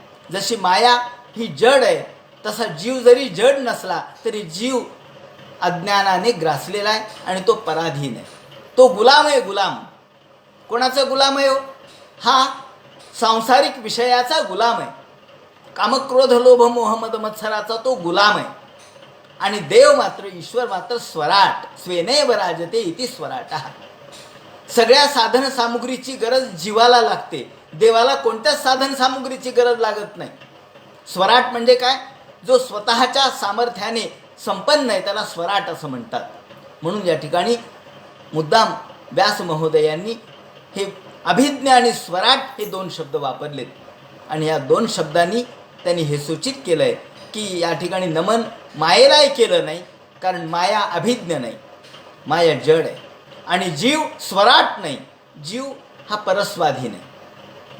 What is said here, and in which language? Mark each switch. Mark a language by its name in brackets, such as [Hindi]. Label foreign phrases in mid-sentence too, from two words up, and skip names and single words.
[Marathi] जशी माया ही जड आहे तसा जीव जरी जड नसला तरी जीव अज्ञानाने ग्रासलेला आहे आणि तो पराधीन आहे. तो गुलाम आहे. गुलाम कोणाचा गुलाम आहे हो? हा सांसारिक विषयाचा गुलाम आहे. कामक्रोध लोभ मोह मद मत्सराचा तो गुलाम आहे. आणि देव मात्र, ईश्वर मात्र स्वराट, [Sanskrit] स्वेनैव राजते इति स्वराटः. [Marathi] सगळ्या साधन सामुग्रीची गरज जीवाला लागते, देवाला कोणत्याच साधन सामुग्रीची गरज लागत नाही. स्वराट म्हणजे काय? जो स्वतःच्या सामर्थ्याने संपन्न आहे त्याला स्वराट असं म्हणतात. म्हणून या ठिकाणी मुद्दाम व्यास महोदयांनी हे अभिज्ञा आणि स्वराट हे 2 शब्द वापरलेत, आणि या 2 शब्दांनी त्यांनी हे सूचित केलं आहे की या ठिकाणी नमन मायेलाही केलं नाही, कारण माया अभिज्ञ नाही, माया जड आहे, आणि जीव स्वराट नाही, जीव हा परस्वाधीन आहे.